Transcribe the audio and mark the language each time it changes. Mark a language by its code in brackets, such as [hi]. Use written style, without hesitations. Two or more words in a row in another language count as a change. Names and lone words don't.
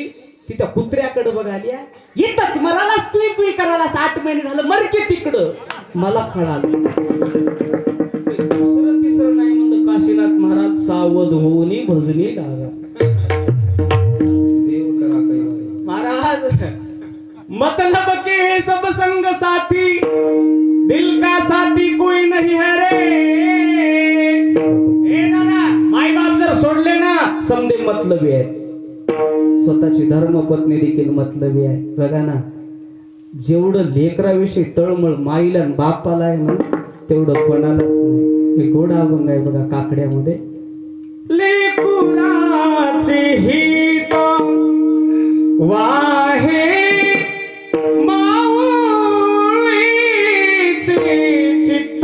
[mr] ती त्या कुत्र्याकडे बघाल्या. येतच मरालाच तुम्ही करायला 8 महिने झालं मरके तिकडं. मला कळालं. दुसरं तिसरं नाही म्हणलं. काशीनाथ महाराज सावध होऊन भजनी लागा. देव करा काही महाराज. [hi] मतलब के सब संग साथी, दिल का साथी कोई नहीं है रे. [mr] ए दादा, माई बाप जर सोडले ना समजे मतलबी आहे. स्वतःची धर्मपत्नी देखील मतलबी आहे. बघा ना, जेवढं लेकराविषयी तळमळ माईला आणि बापाला आहे ना तेवढं कोणालाच नाही. हे गोड अभंग आहे बघा काकड्यामध्ये. लेकुराची हित वाहे माऊलीचे चित्त.